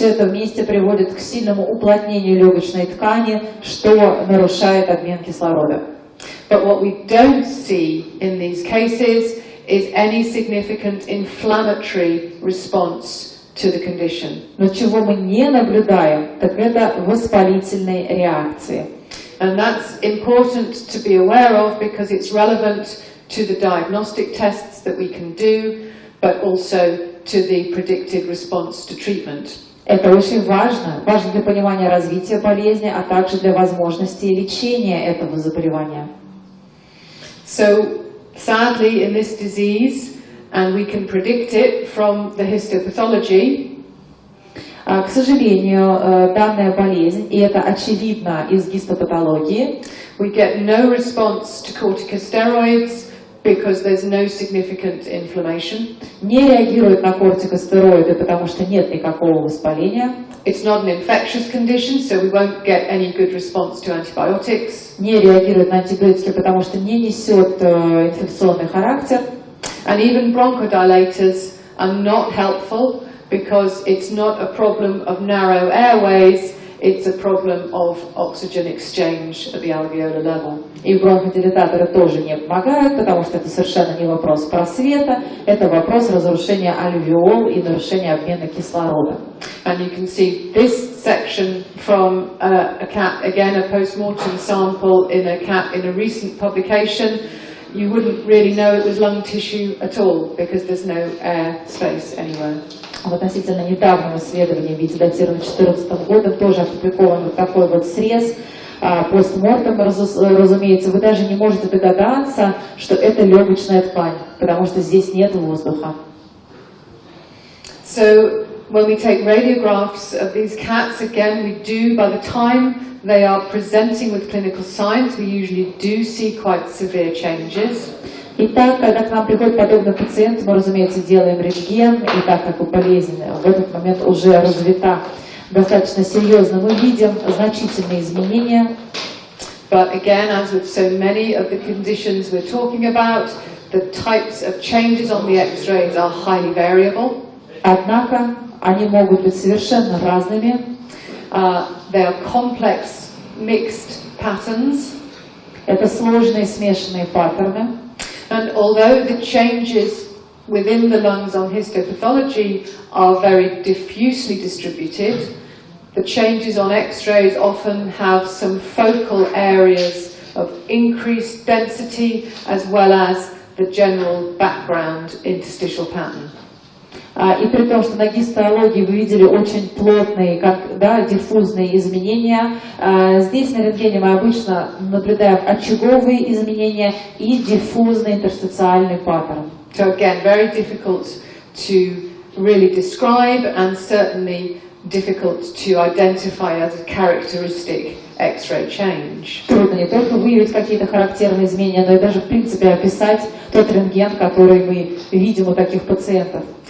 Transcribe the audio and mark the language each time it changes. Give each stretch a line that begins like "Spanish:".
Russian: Все это вместе приводит к сильному уплотнению легочной ткани, что нарушает обмен кислорода.
English: But what we don't see in these cases is any significant inflammatory response to the condition.
Russian: Но чего мы не наблюдаем, так это воспалительные реакции.
English: And that's important to be aware of because it's relevant to the diagnostic tests that we can do, but also to the predicted response to treatment.
Russian: Это очень важно для понимания развития болезни, а также для возможности лечения этого заболевания.
English: So, sadly, in this disease, and we can predict it from the histopathology,
Russian: к сожалению, данная болезнь, и это очевидно из гистопатологии,
English: we get no response to corticosteroids because there's no significant inflammation.
Russian: Не реагирует на кортикостероиды, потому что нет никакого воспаления.
English: It's not an infectious condition, so we won't get any good response to antibiotics.
Russian: Не реагирует на антибиотики, потому что не несет инфекционный характер.
English: And even bronchodilators are not helpful because it's not a problem of narrow airways, it's a problem of oxygen exchange at the alveolar level.
Russian: И бронходилататоры тоже не помогают, потому что это совершенно не вопрос просвета, это вопрос разрушения альвеол и нарушения обмена кислорода.
English: And you can see this section from a cat, again a post-mortem sample in a cat in a recent publication. You wouldn't really know it was lung tissue at all because there's no air space anywhere.
Russian: В относительно недавнем исследовании, в виде датированном 2014 годом, тоже опубликован вот такой вот срез постмортем, разумеется, вы даже не можете догадаться, что это легочная ткань, потому что здесь нет воздуха.
English: So when we take radiographs of these cats, again, we do, by the time they are presenting with clinical signs, we usually do see quite severe changes.
Russian: Итак, когда к нам приходит подобный пациент, мы, разумеется, делаем рентген, и так как болезнь в этот момент уже развита достаточно серьезно, мы видим значительные изменения.
English: But again, as with so many of the conditions we're talking about, the types of changes on the X-rays are highly variable.
Russian: Однако они могут быть совершенно разными.
English: They are complex, mixed patterns.
Russian: Это сложные смешанные паттерны.
English: And although the changes within the lungs on histopathology are very diffusely distributed, the changes on X-rays often have some focal areas of increased density as well as the general background interstitial pattern.
Russian: И при том, что на гистологии вы видели очень плотные, диффузные изменения, здесь на рентгене мы обычно наблюдаем очаговые изменения и диффузный интерстициальный паттерн.
English: So again, very difficult to really describe and certainly difficult to identify as a characteristic X-ray change.
Russian: Трудно не только выявить какие-то характерные изменения, но и даже в принципе описать тот рентген, который мы видим у таких пациентов.